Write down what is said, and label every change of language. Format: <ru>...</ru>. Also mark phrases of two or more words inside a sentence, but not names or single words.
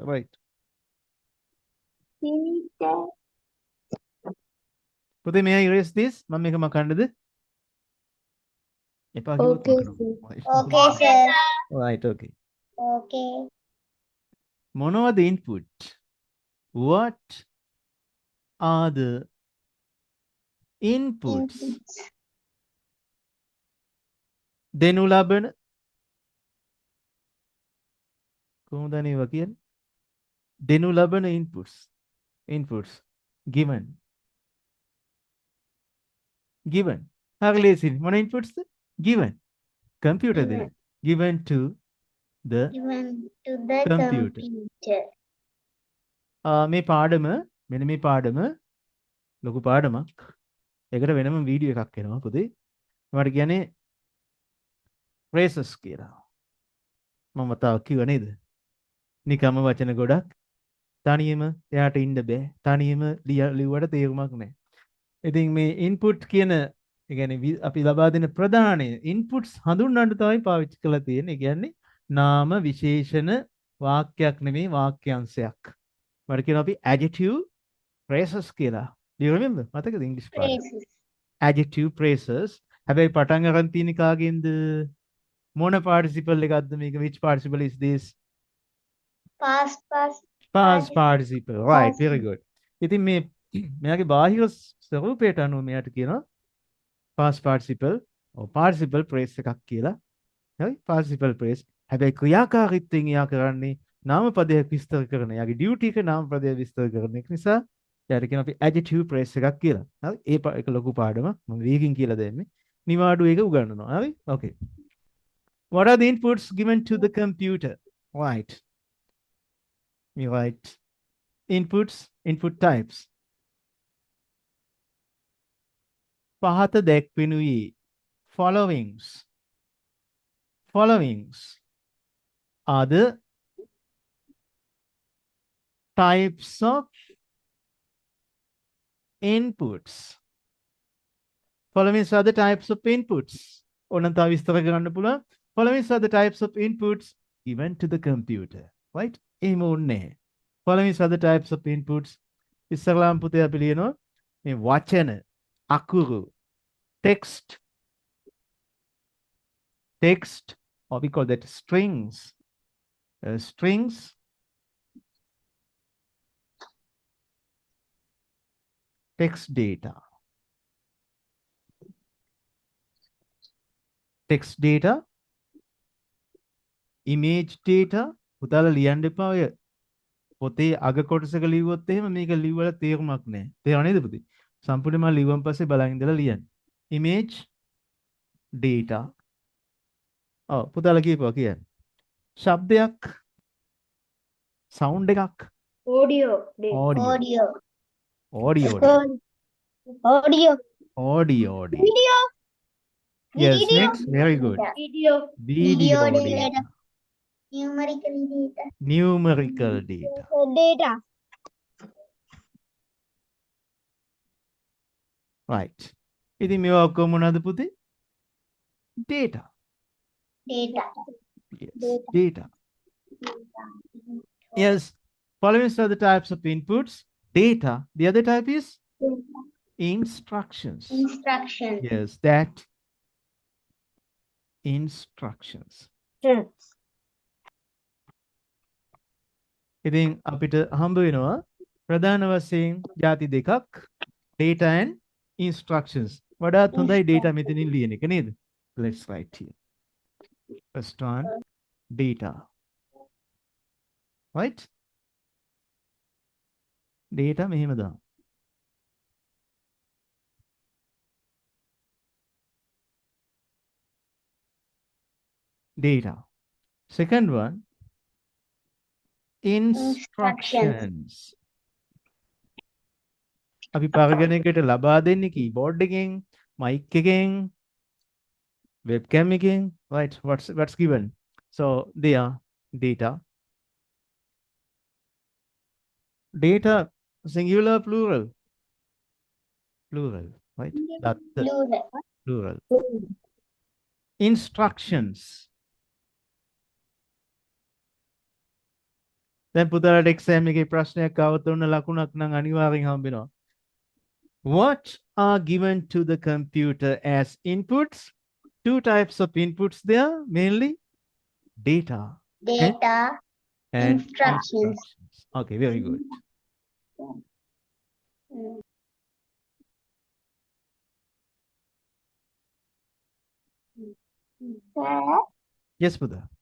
<en>Right. Putih, may I erase this? Mami ka makandad? Okay, sir. Okay, sir. Right. Okay. Okay. Mono are the input. What are the inputs?</en> <si>දෙනු ලබන කොහොමද නේවා කියන්නේ දෙනු ලබන</si> <en>inputs given</en> <si>හරි ලේසියි මොන</si> <en>inputs given computer</en> <si>දෙන</si> <en>given to the computer</en> <si>මේ පාඩම මෙන්න මේ පාඩම ලොකු පාඩමක් ඒකට වෙනම වීඩියෝ එකක් එනවා පුතේ මට කියන්නේ phrases කියලා. මම තාම කිව්ව නේද? නිකම්ම වචන ගොඩක් තනියම එයාට ඉන්න බෑ. තනියම ලියුවට තේරුමක් නැහැ. ඉතින් මේ input කියන ඒ කියන්නේ අපි ලබා දෙන ප්‍රධාන ඉන්පුට්ස් හඳුන්වන්න තමයි පාවිච්චි කරලා තියෙන්නේ. ඒ කියන්නේ නාම විශේෂණ වාක්‍යයක් නෙමෙයි වාක්‍යාංශයක්. මට කියනවා අපි</si> <en>adjective phrases</en> <si>කියලා.</si> <en>Do you remember?</en> <si>මතකද ඉංග්‍රීසි පාඩම?</si> <en>Phrases. Adjective phrases.</en> <si>හැබැයි පටන් අරන් තියෙන කාගෙන්ද? මොන participle එකක්ද මේක?</si> <en>Which participle is this? Past Past participle. Right, past. very good.</en> <si>ඉතින් මේ මෙයාගේ බාහිර ස්වරූපයට අනුව මෙයාට කියනවා</si> <en>past participle or participle phrase</en> <si>එකක් කියලා. හරි?</si> <en>participle phrase.</en> <si>හැබැයි ක්‍රියාකාරීත්වයෙන් එයා කරන්නේ නාමපදයක් විස්තර කරන. එයාගේ duty එක නාමපදයක් විස්තර කරන එක නිසා එයාට කියනවා අපි</si> <en>adjective phrase</en> <si>එකක් කියලා. හරි? ඒක ලොකු පාඩමක්. මම වේගින් කියලා දෙන්නේ. නිවාඩු එක උගන්වනවා. හරි?</si> <en>Okay. What are the inputs given to the computer? Right. We write inputs, input types.</en> <si>පහත දැක්වෙනුයේ followings.</si> <en>Followings are the types of inputs. Followings are the types of inputs.</en> <si>ඕනනම් තව විස්තර කරන්න පුළුවන්.</si> <en>Followings are the types of inputs given to the computer. Right?</en> <si>එහෙම ඕනේ.</si> <en>Followings are the types of inputs.</en> <si>ඉස්සරලාම් පුතේ අපි ලියනවා මේ වචන, අකුරු,</si> <en>text, or we call that strings. Strings, text data. Text data, image data.</en> <si>පුතාලා ලියන්න එපා ඔය පොතේ අග කොටසක ලිව්වොත් එහෙම මේක ලිව්වල තේරුමක් නැහැ. තේරුණා නේද පුතේ? සම්පූර්ණයෙන්ම ලිව්වන් පස්සේ බලන් ඉඳලා ලියන්න.</si> <en>Image data.</en> <si>ඔව් පුතාලා කියපුවා කියන්න. ශබ්දයක්, sound එකක්.</si> <en>Audio. Audio. Audio. Audio. Audio. Video. Yes, Video. next. Very good. Video. Video Video data. data. Numerical data. Numerical data. Data. Right.</en> <si>ඉතින් මේවා ඔක්කොම මොනවද පුතේ?</si> <en>Data. Data. Yes, data. Yes, following are the types of inputs. Data. The other type is instructions. Instruction. Yes, that instructions.</en> <si>ඉතින් අපිට හම්බ වෙනවා ප්‍රධාන වශයෙන් ಜಾති දෙකක්</si> <en>data and instructions.</en> <si>වඩාත් හොඳයි data මෙතනින් ලියන එක නේද?</si> <en>Let's write here. First one, data. Right?</en> <si>Data මෙහෙම දාමු.</si> <en>Data. Second one, instructions.</en> <si>අපි පරගණකයට ලබා දෙන්නේ keyboard එකෙන්, mic එකෙන්, webcam එකෙන්.</si> <en>Right? What's given? So they are data. Data singular, plural. Plural. Right? That's the plural. Instructions.</en> <si>දැන් පුතාලට exam එකේ ප්‍රශ්නයක් ආවොත් ඔන්න ලකුණක් නම් අනිවාර්යෙන් හම්බෙනවා.</si> <en>What are given to the computer as inputs? Two types of inputs there, mainly data and Instructions. Okay, very good. Yes, Buddha.</en>